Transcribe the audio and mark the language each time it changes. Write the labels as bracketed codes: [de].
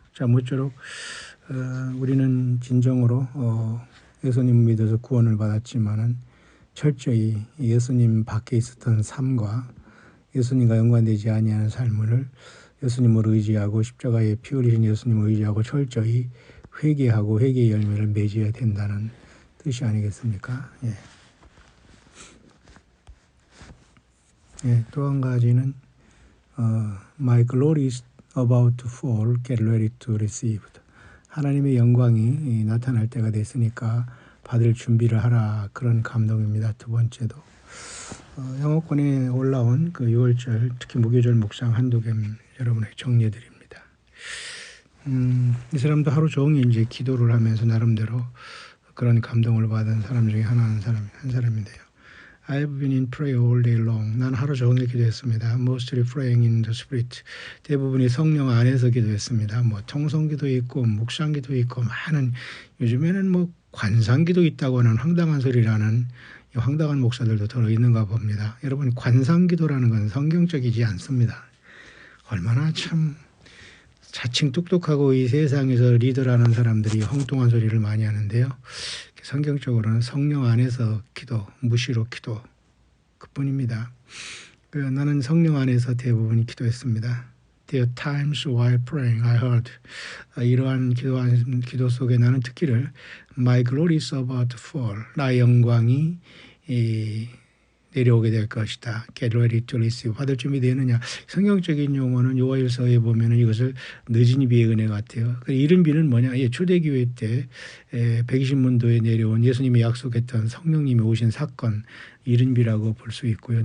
[ko] 자, 모쪼록 우리는 진정으로 예수님 믿어서 구원을 받았지만은 철저히 예수님 밖에 있었던 삶과 예수님과 연관되지 아니하는 삶을 예수님을 의지하고 십자가에 피 흘리신 예수님을 의지하고 철저히 회개하고 회개의 열매를 맺어야 된다는 뜻이 아니겠습니까? 예. 예, 또 한 가지는 [en] My glory is about to fall, get ready to receive. [ko] 하나님의 영광이 나타날 때가 됐으니까 받을 준비를 하라. 그런 감동입니다. 두 번째도 영어권에 올라온 그 6월절 특히 무교절 묵상 한두 점 여러분에게 정리해드립니다. 이 사람도 하루 종일 이제 기도를 하면서 나름대로 그런 감동을 받은 사람 중에 한 사람인데요. [en] I've been in prayer all day long. [ko] 난 하루 종일 기도했습니다. [en] Mostly praying in the Spirit. [ko] 대부분이 성령 안에서 기도했습니다. 뭐 통성기도 있고 묵상기도 있고 많은 요즘에는 뭐 관상기도 있다고 하는 황당한 소리라는 황당한 목사들도 들어있는가 봅니다. 여러분 관상기도라는 건 성경적이지 않습니다. 얼마나 참 자칭 똑똑하고 이 세상에서 리더라는 사람들이 엉뚱한 소리를 많이 하는데요. 성경적으로는 성령 안에서 기도, 무시로 기도 그뿐입니다. 나는 성령 안에서 대부분 기도했습니다. [en] There are times while praying I heard [ko] 이러한 기도 속에 나는 듣기를 [en] My glory is about to fall. [ko] 나의 영광이 내려오게 될 것이다. [en] Get ready to receive. [ko] 받을 준비되느냐. 성경적인 용어는 요한일서에 보면 이것을 늦은 비의 은혜 같아요. 이른 비는 뭐냐. 초대교회 때 120문도에 내려온 예수님이 약속했던 성령님이 오신 사건 이른 비라고 볼 수 있고요.